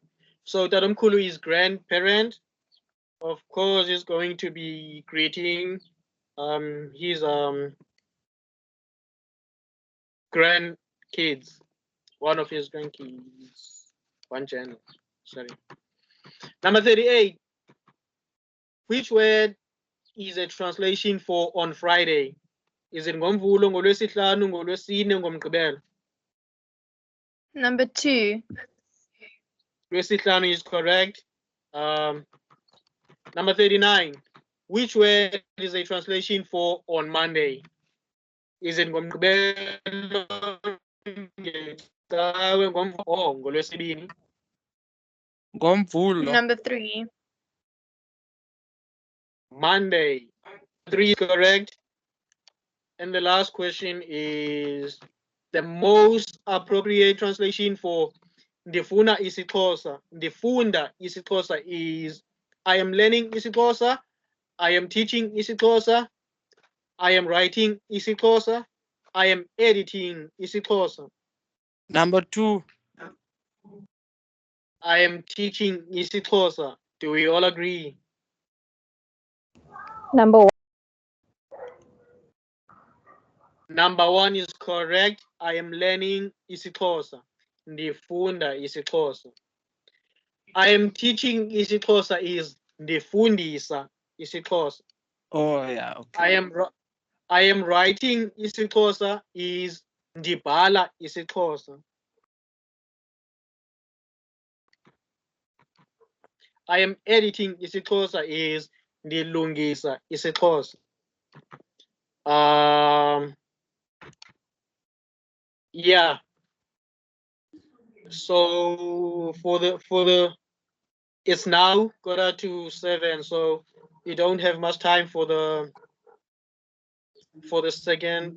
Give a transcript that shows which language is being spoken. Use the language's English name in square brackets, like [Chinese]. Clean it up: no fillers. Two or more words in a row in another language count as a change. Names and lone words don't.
[English] So Tatamkulu is grandparent. Of course, is going to be greeting his grandkids, one of his grandkids, one channel. Sorry. Number 38. Which word is a translation for on Friday? Is it [Xhosa] ngomvulo, ngolwesihlanu, ngolwesine, ngomgqibelo? [English] Number 2. Lwesihlanu is correct. Number 39. Which word is a translation for on Monday? Is it [Xhosa] ngomgqibelo, ngecawe, ngolwesibini? Ngomvulo. [English] Number 3. Monday. 3 is correct. And the last question is the most appropriate translation for [Xhosa] ndifuna isiXhosa. Ndifunda isiXhosa [English] is I am learning isiXhosa, I am teaching isiXhosa, I am writing isiXhosa, I am editing isiXhosa. Number 2. I am teaching isiXhosa. Do we all agree? Number 1. Number 1 is correct. I am learning isiXhosa. [Xhosa] Ndifunda isiXhosa. [English] I am teaching isiXhosa is [Xhosa] ndifundisa isiXhosa. [English] Oh yeah, okay. I am writing isiXhosa is [Xhosa] ndibhala isiXhosa. [English] I am editing isiXhosa is [Xhosa] ndilungisa isiXhosa. [English] Yeah. So for the it's now 6:45, so you don't have much time for the second.